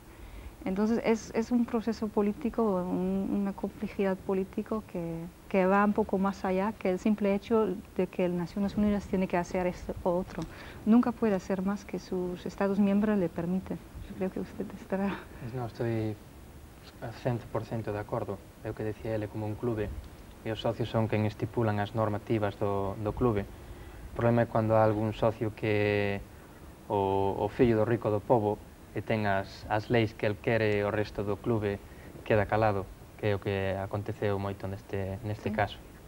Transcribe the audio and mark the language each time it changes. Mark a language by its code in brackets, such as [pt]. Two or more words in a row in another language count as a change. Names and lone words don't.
[es] Entonces es un proceso político, una complejidad política que va un poco más allá que el simple hecho de que Naciones Unidas tiene que hacer esto o otro. Nunca puede hacer más que sus Estados miembros le permiten. Yo creo que usted estará... No, estoy [gl] 100% de acordo. É o que decía ele, como un clube, e os socios son quen estipulan as normativas do clube. O problema é cando há algún socio que o fillo do rico do pobo e ten as leis que el quere e o resto do clube queda calado, que é o que aconteceu moito neste caso.